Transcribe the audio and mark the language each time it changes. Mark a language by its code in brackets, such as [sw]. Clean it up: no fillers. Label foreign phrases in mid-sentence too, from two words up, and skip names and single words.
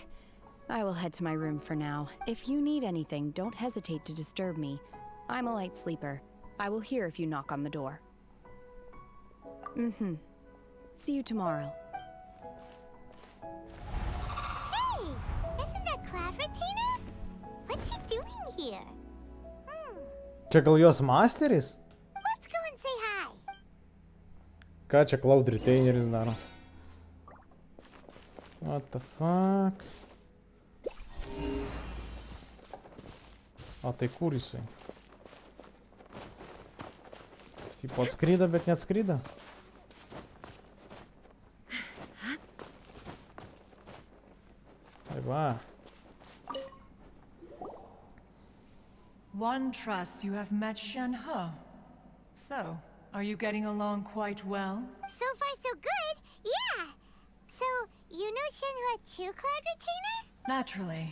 [en] I will head to my room for now. If you need anything, don't hesitate to disturb me. I'm a light sleeper. I will hear if you knock on the door. See you tomorrow. Hey! Isn't that Cloud Retainer? What's she doing here? [lt] Čia gal jos masteris? [en] Let's go and say hi. [lt] Ką čia Cloud Retaineris daro? [en] What the fuck? [lt] O tai kur jisai? Tipo atskrydo, bet neatskrydo. Tai va. [en] One trusts you have met Shenhe. So, are you getting along quite well? So far so good, yeah. So, you know Shenhua too, Cloud Retainer? Naturally.